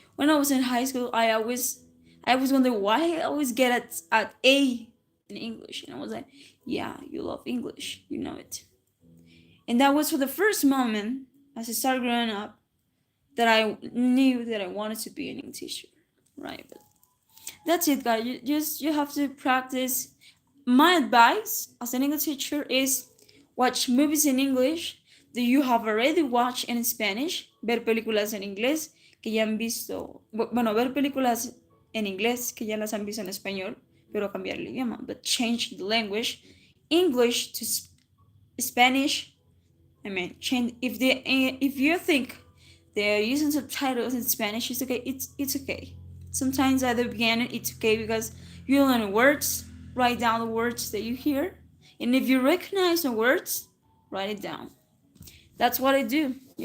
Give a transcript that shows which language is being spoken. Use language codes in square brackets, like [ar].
[en] When I was in high school, I always wonder why I always get at A in English. And I was like, yeah, you love English, you know it. And that was for the first moment as I started growing up that I knew that I wanted to be an English teacher. right? But that's it, guys. You have to practice. My advice as an English teacher is watch movies in English that you have already watched in Spanish, [es] ver películas en inglés que ya han visto, bueno, ver películas en inglés que ya las han visto en español, pero cambiar el idioma, [en] but change the language, English to Spanish. I mean, change if you think they're using subtitles in Spanish, it's okay. It's okay. Sometimes at the beginning, it's okay because you learn words. Write down the words that you hear, and if you recognize the words, write it down. That's what I do.